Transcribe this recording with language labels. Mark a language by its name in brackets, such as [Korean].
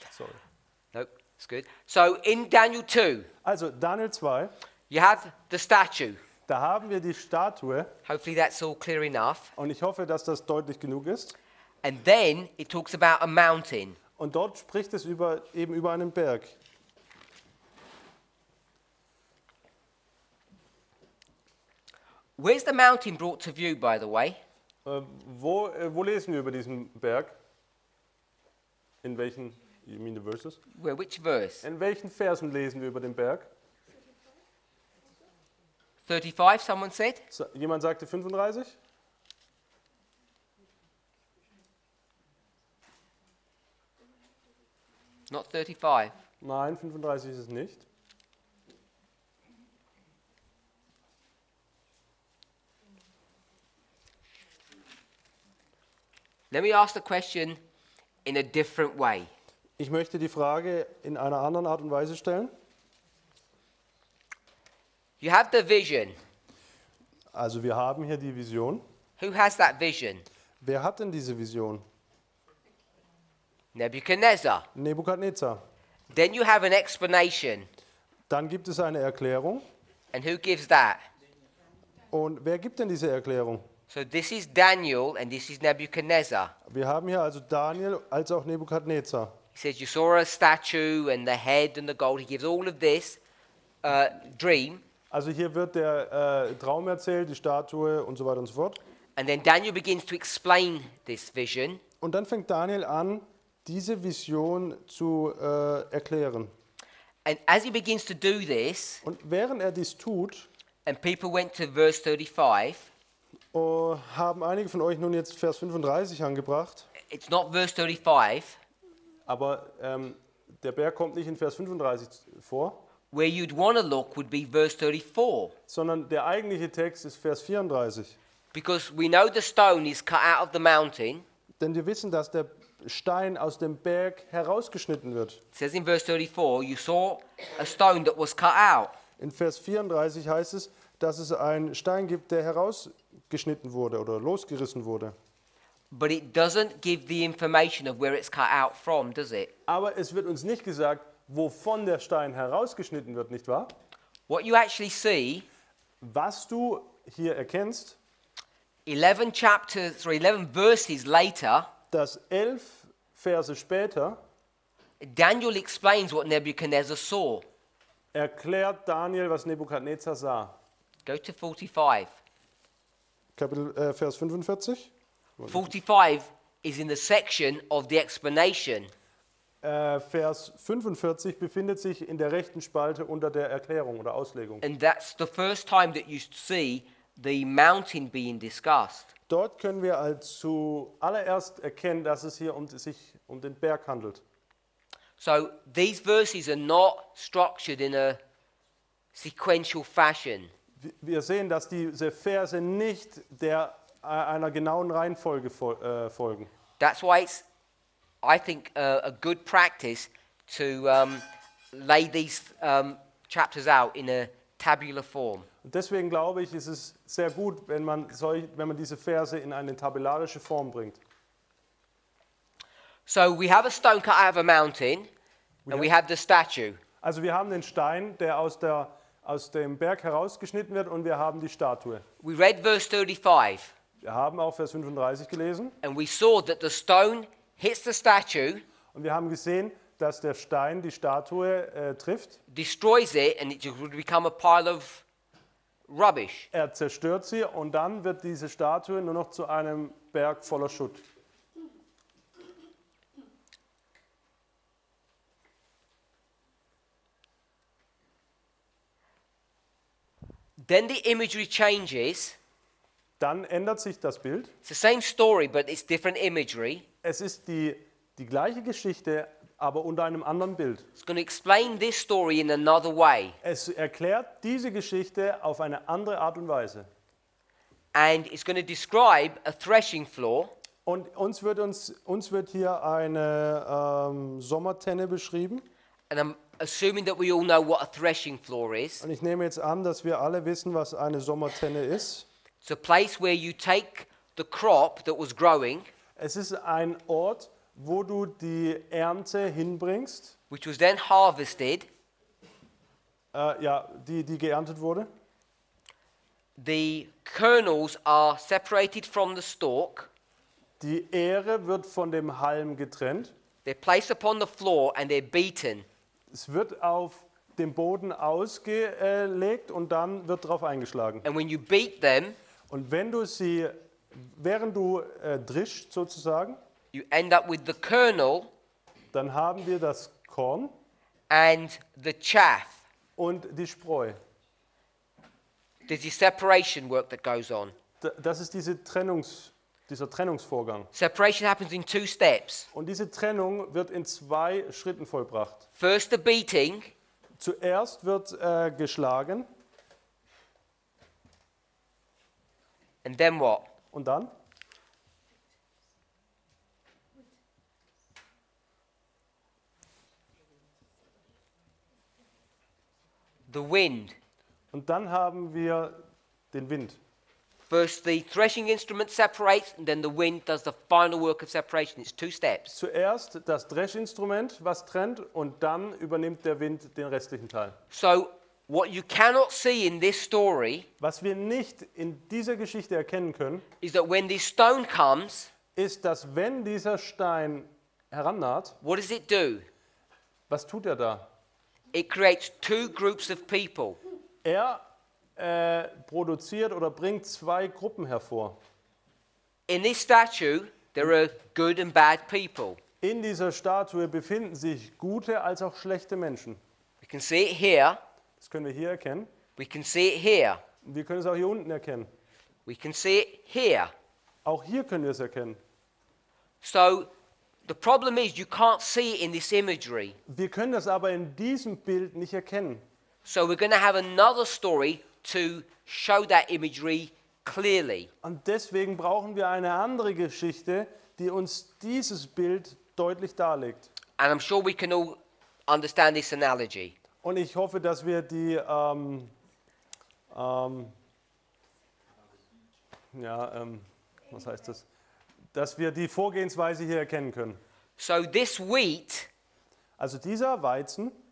[English] Sorry. Nope, it's good. So in Daniel 2, [German] Also Daniel 2, [English] you have the statue. [German] Da haben wir die Statue [English] Hopefully that's all clear enough. [German] und ich hoffe, dass das deutlich genug ist. [English] And then it talks about a mountain. [German] Und dort spricht es eben über einen Berg. [English] Where's the mountain brought to view, by the way? [German] Wo lesen wir über diesen Berg? In welchen, [English] you mean the verses? Which verse? [German] In welchen Versen lesen wir über den Berg? [English] 35, someone said? [German] Jemand sagte 35? [English] Not 35. [German] Nein, 35 ist es nicht. [English] Let me ask the question in a different way. [German] Ich möchte die Frage in einer anderen Art und Weise stellen. [English] You have the vision. [German] Also wir haben hier die Vision. [English] Who has that vision? [German] Wer hat denn diese Vision? [English] Nebuchadnezzar. [German] Nebukadnezar. [English] Then you have an explanation. [German] Dann gibt es eine Erklärung. [English] And who gives that? [German] Und wer gibt denn diese Erklärung? [English] So this is Daniel and this is Nebuchadnezzar. [German] Wir haben hier also Daniel als auch Nebukadnezar. [English] He says you saw a statue and the head and the gold. He gives all of this dream. [German] Also hier wird der Traum erzählt, die Statue und so weiter und so fort. [English] And then Daniel begins to explain this vision. [German] Und dann fängt Daniel an, diese Vision zu erklären. [English] And as he begins to do this, [German] Und während er dies tut, [English] and people went to verse 35, [German] haben einige von euch nun jetzt Vers 35 angebracht. [English] it's not verse 35, [German] Aber der Berg kommt nicht in Vers 35 vor, [English] where you'd want to look would be verse 34. [German] sondern der eigentliche Text ist Vers 34. [English] Because we know the stone is cut out of the mountain. [German] Denn wir wissen, dass der Stein aus dem Berg herausgeschnitten wird. [English] It says in verse 34, you saw a stone that was cut out. [German] In Vers 34 heißt es, dass es einen Stein gibt, der herausgeschnitten wurde oder losgerissen wurde. [English] But it doesn't give the information of where it's cut out from, does it? [German] Aber es wird uns nicht gesagt, wovon der Stein herausgeschnitten wird, nicht wahr? [English] What you actually see, [German] Was du hier erkennst, [English] 11 verses later, [German] dass 11 Verse später [English] Daniel explains what Nebuchadnezzar saw. [German] erklärt Daniel, was Nebukadnezar sah. [English] Go to 45. [German] Vers 45. [English] 45 is in the section of the explanation. [German] Vers 45 befindet sich in der rechten Spalte unter der Erklärung oder Auslegung. [English] And that's the first time that you see the mountain being discussed. [German] Dort können wir als zuallererst erkennen, dass es hier sich um den Berg handelt. [English] So these verses are not structured in a sequential fashion. [German] Wir sehen, dass diese Verse nicht einer genauen Reihenfolge folgen. [English] That's why it's, I think, a good practice to lay these chapters out in a tabular form. [German] Und deswegen glaube ich, ist es sehr gut, wenn man diese Verse in eine tabellarische Form bringt. [English] So we have a stone cut out of a mountain, and we have the statue. [German] Also wir haben den Stein, der aus dem Berg herausgeschnitten wird, und wir haben die Statue. [English] We read verse 35, [German] Wir haben auch Vers 35 gelesen [English] and we saw that the stone hits the statue, [German] und wir haben gesehen, dass der Stein die Statue trifft. [English] destroys it, and it would become a pile of rubbish. [German] Er zerstört sie und dann wird diese Statue nur noch zu einem Berg voller Schutt. [English] Then the imagery changes. [German] Dann ändert sich das Bild. [English] It's the same story, but it's different imagery. [German] Es ist die gleiche Geschichte, aber unter einem anderen Bild. [English] It's going to explain this story in another way. [German] Es erklärt diese Geschichte auf eine andere Art und Weise. [English] And it's going to describe a threshing floor. [German] Und uns wird hier eine Sommertenne beschrieben. [English] And I'm assuming that we all know what a threshing floor is. [German] Und ich nehme jetzt an, dass wir alle wissen, was eine Sommertenne ist. [English] It's a place where you take the crop that was growing, [German] Es ist ein Ort, wo du die Ernte hinbringst, [English] which was then harvested, [German] die geerntet wurde. [English] the kernels are separated from the stalk. [German] Die Ähre wird von dem Halm getrennt. [English] They're placed upon the floor and they're beaten. [German] Es wird auf dem Boden ausgelegt und dann wird drauf eingeschlagen. [English] And when you beat them, [German] Und wenn du sie, während du drischst sozusagen, [English] you end up with the kernel [German] dann haben wir das Korn [English] and the chaff. [German] und die Spreu. [English] There's the separation work that goes on. [German] Das ist dieser Trennungsvorgang. [English] Separation happens in 2 steps. [German] Und diese Trennung wird in 2 Schritten vollbracht. [English] First, the beating, [German] Zuerst wird geschlagen [English] and then what? [German] und dann [English] The wind. [German] haben wir den Wind. [English] First, the threshing instrument separates, and then the wind does the final work of separation. It's 2 steps. [German] Zuerst das Dreschinstrument, was trennt, und dann übernimmt der Wind den restlichen Teil. [English] So, what you cannot see in this story [German] Was wir nicht in dieser Geschichte erkennen können, [English] is that when this stone comes, [German] ist, dass wenn dieser Stein herannaht, [English] what does it do? [German] was tut er da? [English] It creates 2 groups of people. [German] Er produziert oder bringt 2 Gruppen hervor. [English] In this statue, there are good and bad people. [German] In dieser Statue befinden sich gute als auch schlechte Menschen. [English] We can see it here. [German] Das können wir hier erkennen. [English] We can see it here. [German] Wir können es auch hier unten erkennen. [English] We can see it here. [German] Auch hier können wir es erkennen. [English] So, the problem is you can't see it in this imagery. [German] Wir können das aber in diesem Bild nicht erkennen. [English] So we're going to have another story to show that imagery clearly. [German] Und deswegen brauchen wir eine andere Geschichte, die uns dieses Bild deutlich darlegt. [English] And I'm sure we can all understand this analogy. [German] Und ich hoffe, dass wir die, was heißt das? Dass wir die Vorgehensweise hier erkennen können. [English] So this wheat [German] Also dieser Weizen